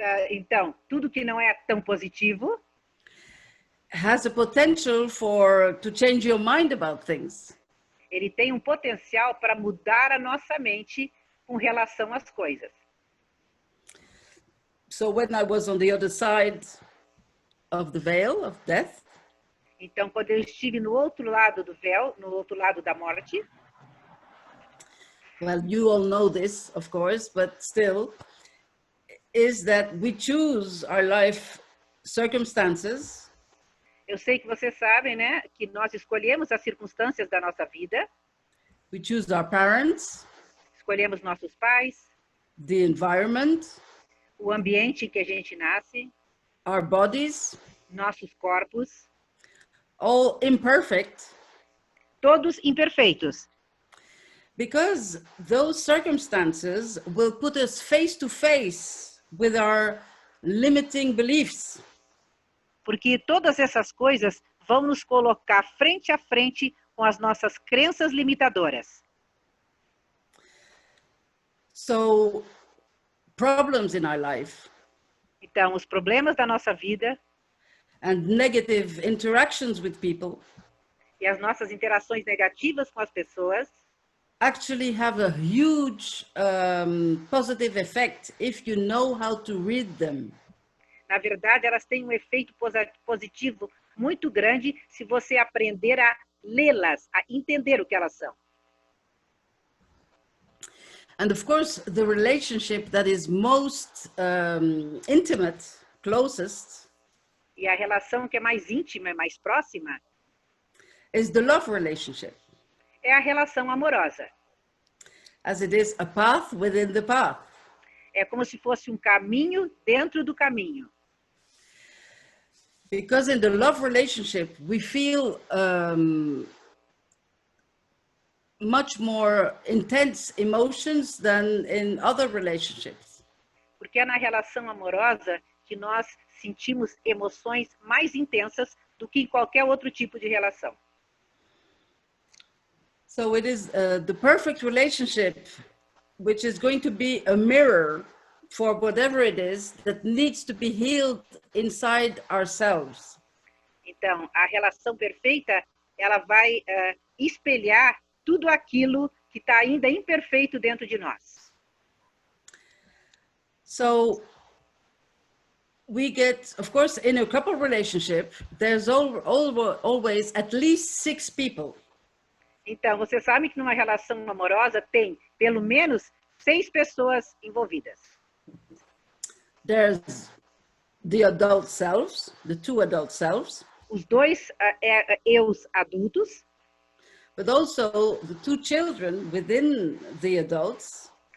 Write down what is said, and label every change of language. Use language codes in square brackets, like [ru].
[pt] Então, tudo que não é tão positivo [en] has a potential to change your mind about things. [pt] Ele tem um potencial para mudar a nossa mente com relação às coisas. [en] So when I was on the other side of the veil of death, [pt] então quando eu estive no outro lado do véu, no outro lado da morte, [en] well, you all know this, of course, but still, is that we choose our life circumstances. [pt] Eu sei que vocês sabem, né, que nós escolhemos as circunstâncias da nossa vida. [en] We choose our parents. [pt] Escolhemos nossos pais. [en] The environment. [pt] O ambiente em que a gente nasce. [en] Our bodies. [pt] Nossos corpos. [en] All imperfect. [pt] Todos imperfeitos. [en] Because those circumstances will put us face to face with our limiting beliefs. [pt] Porque todas essas coisas vão nos colocar frente a frente com as nossas crenças limitadoras. [en] So, problems in our life. [pt] Então, os problemas da nossa vida. [en] And negative interactions with people. [pt] E as nossas interações negativas com as pessoas. [en] Actually have a huge positive effect if you know how to read them. [pt] Na verdade, elas têm um efeito positivo muito grande se você aprender a lê-las, a entender o que elas são. [en] And of course, the relationship that is most intimate, closest, [pt] e a relação que é mais íntima, mais próxima, [en] is the love relationship. [pt] É a relação amorosa. [en] As it is a path within the path. [pt] É como se fosse um caminho dentro do caminho. [en] Because in the love relationship, we feel much more intense emotions than in other relationships. [pt] Porque é na relação amorosa que nós sentimos emoções mais intensas do que em qualquer outro tipo de relação. [en] So it is the perfect relationship, which is going to be a mirror for whatever it is that needs to be healed inside ourselves. [pt] Então, a relação perfeita, ela vai espelhar tudo aquilo que está ainda imperfeito dentro de nós. [en] So we get, of course, in a couple relationship, there's always at least 6 people. [pt] Então, você sabe que numa relação amorosa tem pelo menos 6 pessoas envolvidas. [en] There's the adult selves, the 2 adult selves. [pt] Os 2 eus adultos. [en] But also the 2 children within the adults.